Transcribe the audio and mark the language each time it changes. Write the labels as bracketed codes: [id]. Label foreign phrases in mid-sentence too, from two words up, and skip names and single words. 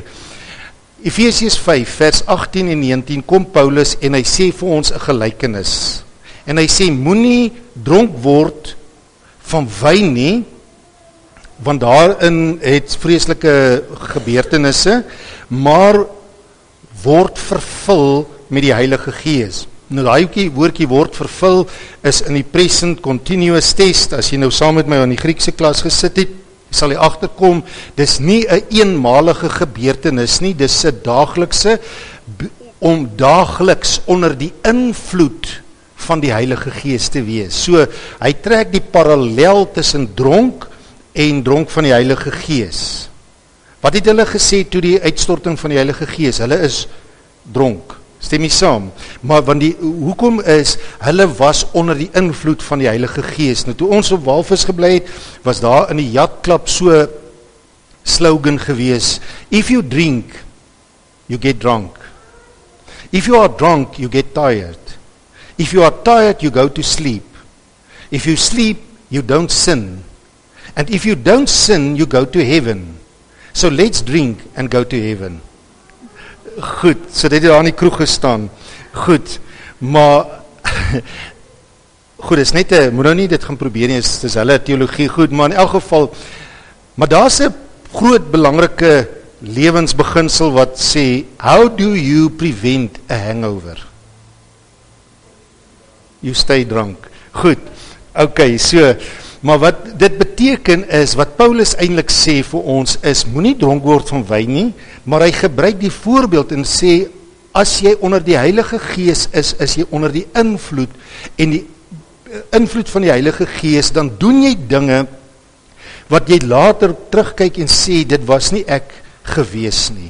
[af] Efesiërs 5, vers 18 en 19, kom Paulus, en hy sê vir ons 'n gelykenis, en hy sê, moenie dronk word van wyn nie, want daarin het vreeslike gebeurtenisse, maar word vervul met die Heilige Gees. Nou daai woordjie word vervul is in die [en] present continuous tense. [af] As jy nou saam met my aan die Griekse klas gesit het, sal jy agterkom, dis nie 'n eenmalige gebeurtenis nie, dis 'n daaglikse, om daagliks onder die invloed van die Heilige Gees te wees. So, hy trek die parallel tussen dronk en dronk van die Heilige Gees. Wat het hulle gesê toe die uitstorting van die Heilige Gees? Hulle is dronk. Stem jy saam? Maar want hoekom is, hulle was onder die invloed van die Heilige Gees. Nou toe ons op Walvis gebly het, was daar in die jatklap so slogan gewees, [en] if you drink, you get drunk. If you are drunk, you get tired. If you are tired, you go to sleep. If you sleep, you don't sin. And if you don't sin, you go to heaven. So let's drink and go to heaven. [af] Goed, so dit het daar in die kroeg gestaan. Goed, maar goed, is net moet nou nie dit gaan probeer nie, is hulle teologie goed, maar in elk geval, maar daar is 'n groot belangrike lewensbeginsel wat sê, [en] how do you prevent a hangover? You stay drunk. [af] Goed, okay, so, maar wat dit beteken is, wat Paulus eintlik sê vir ons is, moenie dronk word van wyn nie, maar hy gebruik die voorbeeld en sê, as jy onder die Heilige Gees is jy onder die invloed, en die invloed van die Heilige Gees, dan doen jy dinge, wat jy later terugkyk en sê, dit was nie ek gewees nie.